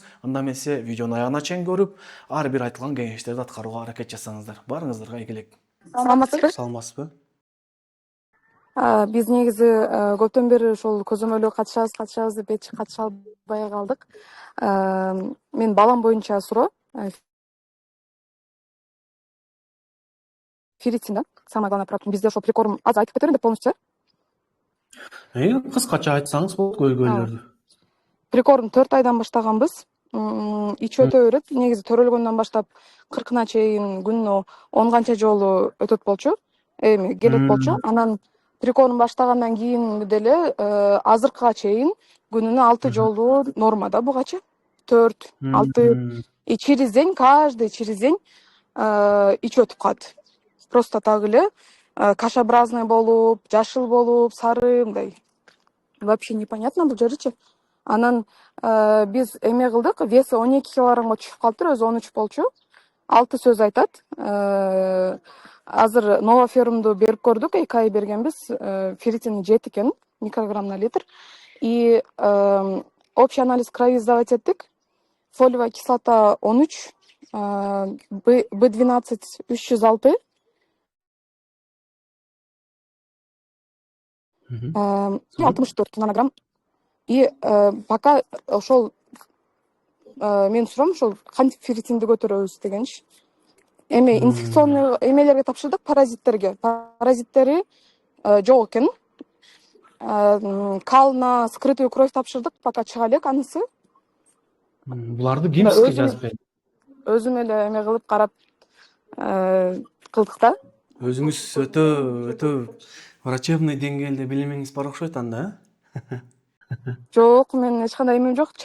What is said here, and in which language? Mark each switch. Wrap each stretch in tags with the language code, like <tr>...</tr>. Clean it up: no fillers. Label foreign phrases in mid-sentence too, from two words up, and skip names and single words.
<ky>Анда эмесе видеону аягына чейин көрүп, ар бир айтылган кеңештерди аткарууга аракет жасаңыздар. Барыңыздарга ийгилик. Саламатсызбы? Саламатсызбы? Биз негизи көптөн бери ушул көзөмөлгө катышабыз деп эч катыша албай калдык. Мен балам боюнча суроо.</ky> <ru>Ферритин, самое главное проблема.</ru> <ky>Бизде ошол прикорм азыр айтып кетерим деп полностью. Кыскача айтсаңыз болот көйгөйлөрдү. Прикорм 4 айдан баштаганбыз. Ичи өтө берет. Негизи төрөлгөндөн баштап 40-на чейин күнүнө 10 канча жолу өтөт болчу. Келет болчу. Анан прикорм баштагандан кийин деле азыркыга чейин күнүнө 6 жолу нормада бугачы.</ky> <ru>4, 6 через день, каждый через день</ru> <ky>ичи өтүп калат.</ky> <ru>Просто так</ru> <ky>эле кашеобразный болуп, жашыл болуп, сары мындай.</ky> <ru>Вообще непонятно</ru> <ky>бул жеричи. Анан биз эме кылдык, веси 12 килограммга түшүп калыптыр, өзү 13 болчу. 6 сөз айтат. Азыр новоферумду берип көрдүк, 2 ай бергенбиз. Ферритини 7 экен,</ky> <ru>микрограмм на литр. И общий анализ крови сдавать эттик. Фолиевая кислота 13, B12 306, 64 нанограмм. И пока</ru> <ky>ошол мен сурам, ошол кантип ферритинди көтөрөбүз дегенчи. Эми инфекционный эмелерге тапшырдык, паразиттерге. Паразиттери жок экен.</ky> <ru>Кал на скрытую кровь</ru> <ky>тапшырдык, пока чыга элек анысы. Буларды ким сизге жазып берди? Өзүм эле эме кылып карап кылдык да. Өзүңүз өтө врачебный деңгээлде билимиңиз бар окшойт анда, Жок, мен эч кандай эмем жок.</ky>